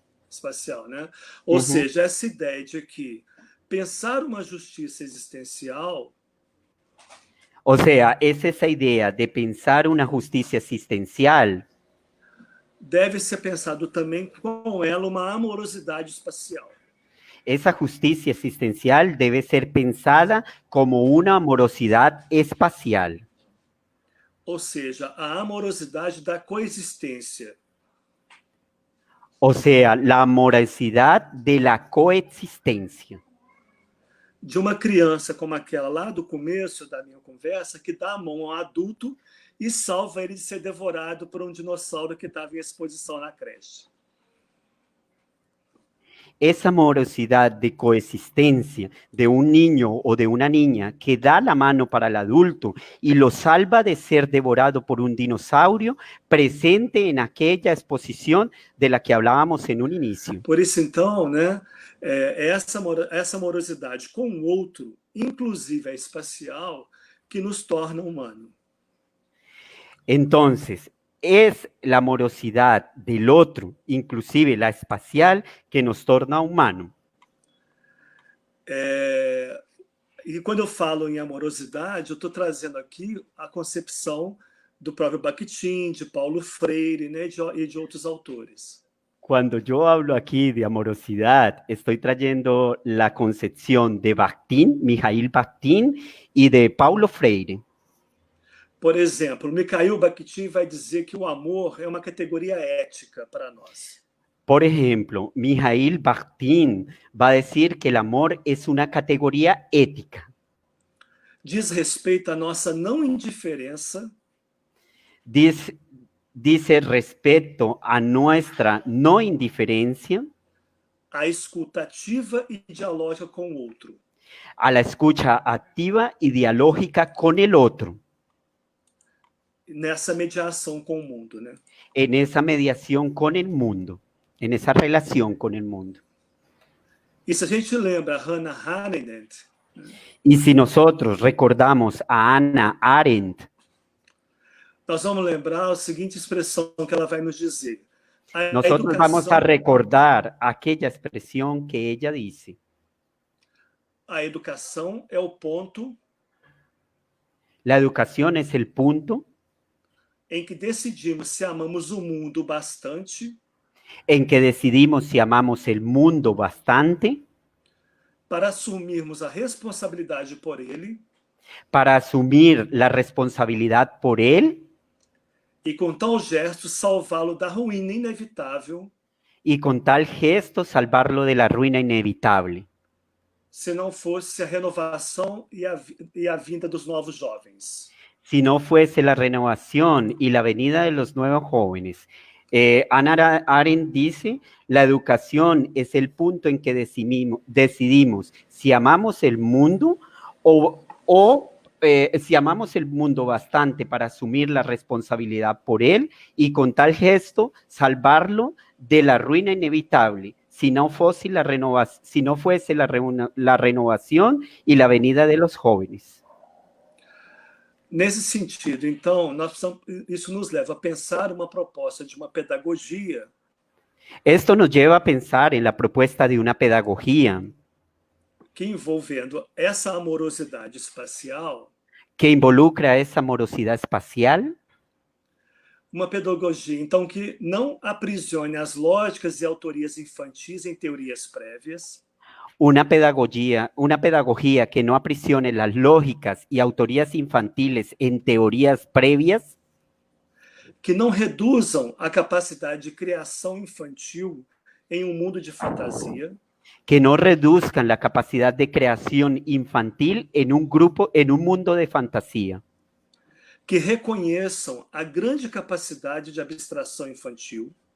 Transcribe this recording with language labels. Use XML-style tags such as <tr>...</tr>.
<pt>Espacial, né? Ou seja, essa ideia de que pensar uma justiça existencial.</pt> <es>O sea, es esa idea de pensar una justicia existencial.</es> <pt>Deve ser pensado também com ela uma amorosidade espacial.</pt> <es>Esa justicia existencial debe ser pensada como una amorosidad espacial.</es> <pt>Ou seja, a amorosidade da coexistência.</pt> <es>O sea, la amorosidad de la coexistencia.</es> <pt>De uma criança como aquela lá do começo da minha conversa, que dá a mão ao adulto e salva ele de ser devorado por um dinossauro que estava em exposição na creche.</pt> <es>Esa amorosidad de coexistencia de un niño o de una niña que da la mano para el adulto y lo salva de ser devorado por un dinosaurio presente en aquella exposición de la que hablábamos en un inicio.</es> <pt>Por isso, então, né, essa amorosidade com o outro, inclusive a espacial, que nos torna humano.</pt> <es>Entonces, es la amorosidad del otro, inclusive la espacial, que nos torna humano.</es> <pt>E quando eu falo em amorosidade, eu estou trazendo aqui a concepção do próprio Bakhtin, de Paulo Freire, né, e de outros autores.</pt> <es>Cuando yo hablo aquí de amorosidad, estoy trayendo la concepción de Bakhtin, Mikhail Bakhtin, y de Paulo Freire.</es> <pt>Por exemplo, Mikhail Bakhtin vai dizer que o amor é uma categoria ética para nós.</pt> <es>Por ejemplo, Mikhail Bakhtin va a decir que el amor es una categoría ética.</es> <pt>Diz respeito à nossa não indiferença.</pt> <es>Dice respecto a nuestra no indiferencia.</es> <pt>A escutativa e dialógica com o outro.</pt> <es>A la escucha activa y dialógica con el otro.</es> <pt>Nessa mediação com o mundo, né?</pt> <es>En esa mediación con el mundo, en esa relación con el mundo.</es> <pt>E se a gente lembra Hannah Arendt,</pt> <es>y si nosotros recordamos a Hannah Arendt,</es> <pt>nós vamos lembrar a seguinte expressão que ela vai nos dizer.</pt> <es>Nosotros vamos a recordar aquella expresión que ella dice.</es> <pt>A educação é o ponto.</pt> <es>La educación es el punto</es> <pt>em que decidimos se amamos o mundo bastante.</pt> <es>En que decidimos si amamos el mundo bastante.</es> <pt>Para assumirmos a responsabilidade por ele.</pt> <es>Para asumir la responsabilidad por él.</es> <pt>E com tal gesto salvá-lo da ruína inevitável.</pt> <es>Y con tal gesto salvarlo de la ruina inevitable.</es> <pt>Se não fosse a renovação e a vinda dos novos jovens.</pt> <es>si no fuese la renovación y la venida de los nuevos jóvenes. Hannah Arendt dice, la educación es el punto en que decidimos si amamos el mundo o si amamos el mundo bastante para asumir la responsabilidad por él y con tal gesto salvarlo de la ruina inevitable, si no fuese la renovación y la venida de los jóvenes.</es> <pt>Nesse sentido, então, isso nos leva a pensar uma proposta de uma pedagogia.</pt> <es>Esto nos lleva a pensar en la propuesta de una pedagogía</es> <pt>que envolvendo essa amorosidade espacial,</pt> <es>que involucra esa morosidad espacial,</es> <pt>uma pedagogia, então, que não aprisione as lógicas e autorias infantis em teorias prévias,</pt> <es>una pedagogía que no aprisione las lógicas y autorías infantiles en teorías previas,</es> <pt>que não reduzam a capacidade de criação infantil em um mundo de fantasia,</pt> <es>que no reduzcan la capacidad de creación infantil en un mundo de fantasía,</es> <pt>que reconheçam a grande capacidade de abstração infantil,</pt>